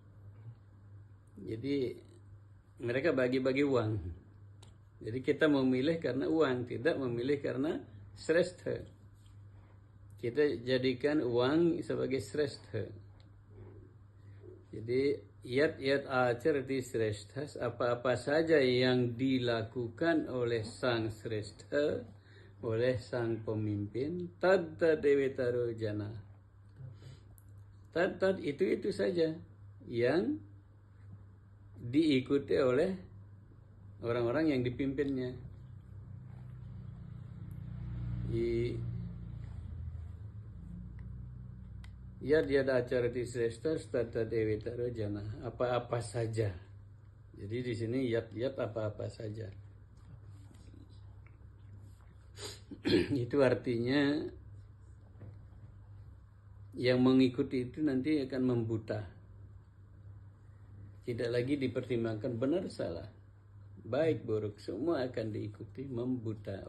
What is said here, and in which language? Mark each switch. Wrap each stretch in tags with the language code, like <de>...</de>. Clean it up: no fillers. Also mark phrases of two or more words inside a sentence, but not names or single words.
<id>Jadi mereka bagi-bagi uang. Jadi kita memilih karena uang, tidak memilih karena srestha. Kita jadikan uang sebagai srestha.</id> <sa>Jadi yat yat acarati sreshthas,</sa> <id>apa-apa saja yang dilakukan oleh sang srestha, oleh sang pemimpin,</id> <sa>tad tad devetaro jana.</sa> <id>Tad itu saja yang diikuti oleh orang-orang yang dipimpinnya.</id> <sa>Yad yad acarati sreshthas tata devetaro jana.</sa> <id>Apa-apa saja. Jadi di sini yad apa-apa saja. Itu artinya yang mengikuti itu nanti akan membuta. Tidak lagi dipertimbangkan benar salah, baik buruk, semua akan diikuti membuta.</id>